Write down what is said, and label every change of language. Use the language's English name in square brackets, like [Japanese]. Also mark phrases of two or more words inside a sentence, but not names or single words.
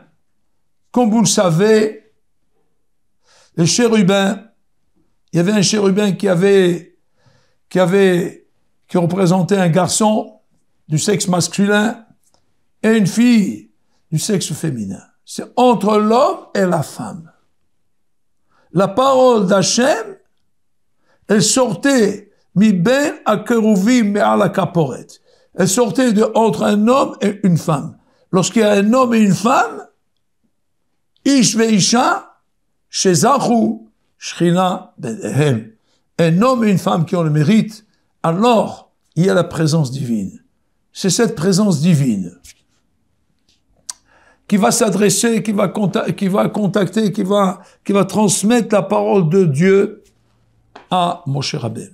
[French] Comme vous le savez, les chérubins, il y avait un chérubin qui représentait un garçon du sexe masculin et une fille du sexe féminin. C'est entre l'homme et la femme. La parole d'Hachem, elle sortait [Hebrew] מבין הכרובים מעל הכפורת. [French] Elle sortait entre un homme et une femme. Lorsqu'il y a un homme et une femme, [Hebrew] איש ואשה שזכו שכינה ביניהם. [French] Un homme et une femme qui ont le mérite, alors il y a la présence divine. C'est cette présence divine qui va s'adresser, qui va contacter, qui va transmettre la parole de Dieu à Moshe Rabbeinu.